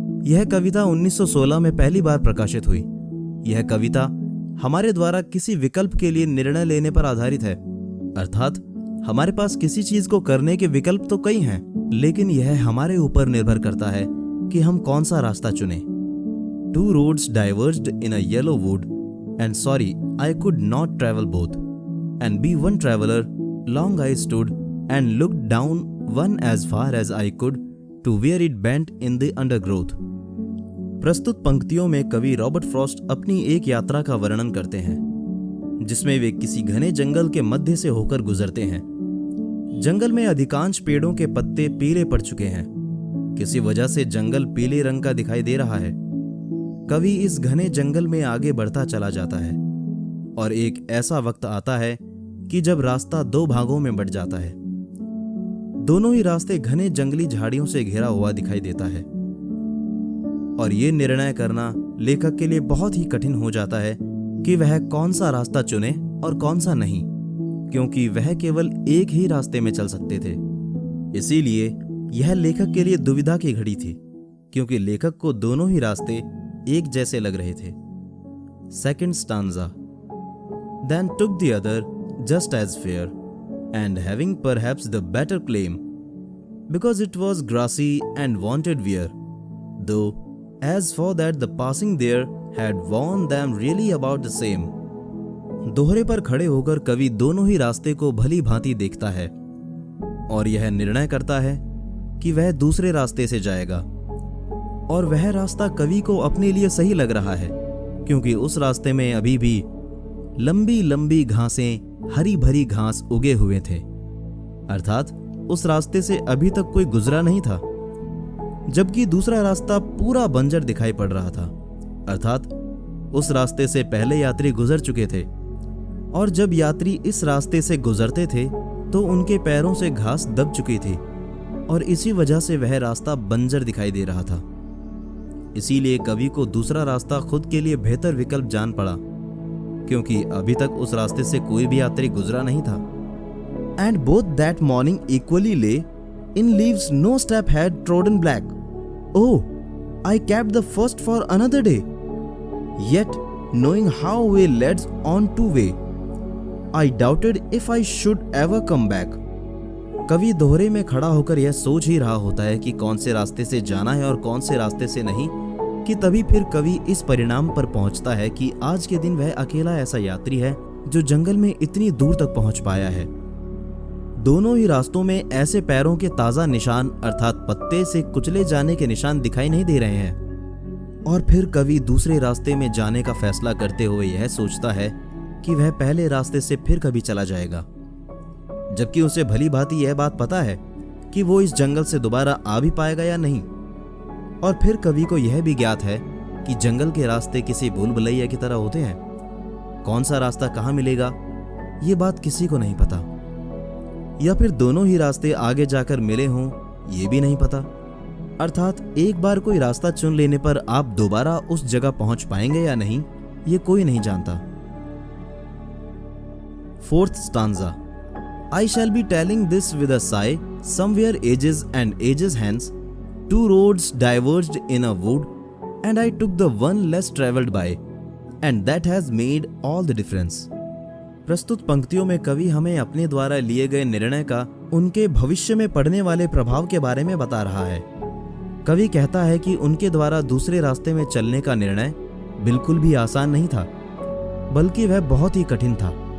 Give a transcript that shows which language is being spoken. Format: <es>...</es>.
<hi>यह कविता 1916 में पहली बार प्रकाशित हुई। यह कविता हमारे द्वारा किसी विकल्प के लिए निर्णय लेने पर आधारित है, अर्थात हमारे पास किसी चीज को करने के विकल्प तो कई हैं, लेकिन यह हमारे ऊपर निर्भर करता है कि हम कौन सा रास्ता चुनें।</hi> <en>Two roads diverged in a yellow wood, and sorry, I could not travel both. And be one traveler, long I stood and looked down one as far as I could to where it bent in the undergrowth.</en> <hi>प्रस्तुत पंक्तियों में कवि Robert Frost अपनी एक यात्रा का वर्णन करते हैं, जिसमें वे किसी घने जंगल के मध्य से होकर गुजरते हैं। जंगल में अधिकांश पेड़ों के पत्ते पीले पड़ चुके हैं। किसी वजह से जंगल पीले रंग का दिखाई दे रहा है। कवि इस घने जंगल में आगे बढ़ता चला जाता है और एक ऐसा वक्त आता है कि जब रास्ता दो भागों में बंट जाता है। दोनों ही रास्ते घने जंगली झाड़ियों से घिरा हुआ दिखाई देता है और ये निर्णय करना लेखक के लिए बहुत ही कठिन हो जाता है कि वह कौन सा रास्ता चुने और कौन सा नहीं, क्योंकि वह केवल एक ही रास्ते में चल सकते थे। इसीलिए यह लेखक के लिए दुविधा की घड़ी थी, क्योंकि लेखक को दोनों ही रास्ते एक जैसे लग रहे थे।</hi> <en>Second stanza, then took the other just as fair, and having perhaps the better claim, because it was grassy and wanted wear, though as for that the passing there had warned them really about the same.</en> <hi>दोहरे पर खड़े होकर कवि दोनों ही रास्ते को भली भांति देखता है और यह निर्णय करता है कि वह दूसरे रास्ते से जाएगा, और वह रास्ता कवि को अपने लिए सही लग रहा है, क्योंकि उस रास्ते में अभी भी लंबी लंबी घासें, हरी भरी घास उगे हुए थे, अर्थात उस रास्ते से अभी तक कोई गुजरा नहीं था। जबकि दूसरा रास्ता पूरा बंजर दिखाई पड़ रहा था, अर्थात उस रास्ते से पहले यात्री गुजर चुके थे, और जब यात्री इस रास्ते से गुजरते थे तो उनके पैरों से घास दब चुकी थी और इसी वजह से वह रास्ता बंजर दिखाई दे रहा था। इसीलिए कवि को दूसरा रास्ता खुद के लिए बेहतर विकल्प जान पड़ा, क्योंकि अभी तक उस रास्ते से कोई भी यात्री गुजरा नहीं था।</hi> <en>And both that morning equally lay in leaves no step had trodden black. Oh, I kept the first for another day. Yet, knowing how way leads on to way, I doubted if I should ever come back.</en> <hi>कवि दोहरे में खड़ा होकर यह सोच ही रहा होता है कि कौन से रास्ते से जाना है और कौन से रास्ते से नहीं, कि तभी फिर कवि इस परिणाम पर पहुंचता है कि आज के दिन वह अकेला ऐसा यात्री है जो जंगल में इतनी दूर तक पहुंच पाया है। दोनों ही रास्तों में ऐसे पैरों के ताजा निशान, अर्थात पत्ते से कुचले जाने के निशान दिखाई नहीं दे रहे हैं। और फिर कवि दूसरे रास्ते में जाने का फैसला करते हुए यह सोचता है कि वह पहले रास्ते से फिर कभी चला जाएगा, जबकि उसे भली भांति यह बात पता है कि वो इस जंगल से दोबारा आ भी पाएगा या नहीं। और फिर कवि को यह भी ज्ञात है कि जंगल के रास्ते किसी भूल भुलैया की तरह होते हैं। कौन सा रास्ता कहाँ मिलेगा, ये बात किसी को नहीं पता, या फिर दोनों ही रास्ते आगे जाकर मिले हों, ये भी नहीं पता। अर्थात एक बार कोई रास्ता चुन लेने पर आप दोबारा उस जगह पहुंच पाएंगे या नहीं, ये कोई नहीं जानता।</hi> <en>Fourth stanza, I shall be telling this with a sigh, somewhere ages and ages hence, two roads diverged in a wood, and I took the one less traveled by, and that has made all the difference.</en> <hi>प्रस्तुत पंक्तियों में कवि हमें अपने द्वारा लिए गए निर्णय का उनके भविष्य में पड़ने वाले प्रभाव के बारे में बता रहा है। कवि कहता है कि उनके द्वारा दूसरे रास्ते में चलने का निर्णय बिल्कुल भी आसान नहीं था, बल्कि वह बहुत ही कठिन था।</hi>